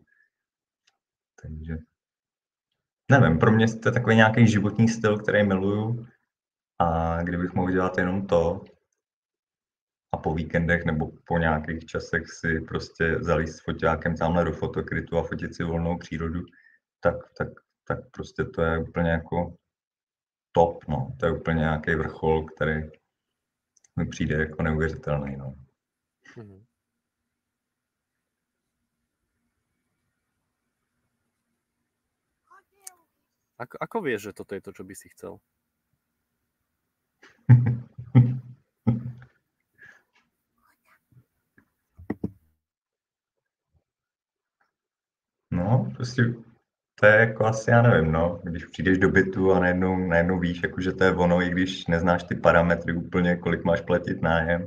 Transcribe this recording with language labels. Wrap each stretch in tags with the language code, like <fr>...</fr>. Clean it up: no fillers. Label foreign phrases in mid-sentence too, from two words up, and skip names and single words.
<cs>Takže nevím, pro mě to je takový nějaký životní styl, který miluju a kdybych mohl dělat jenom to, a po víkendech nebo po nějakých časech si prostě zalíst s foťákem tamhle do fotokrytu a fotit si volnou přírodu, tak prostě to je úplně jako top, no. To je úplně nějaký vrchol, který mi přijde jako neuvěřitelný, no.</cs> <sk>Ako vieš, že toto je to, čo by si chcel?</sk> <cs>No, prostě to je jako asi, já nevím, no, když přijdeš do bytu a najednou víš, jako, že to je ono, i když neznáš ty parametry úplně, kolik máš platit nájem.</cs>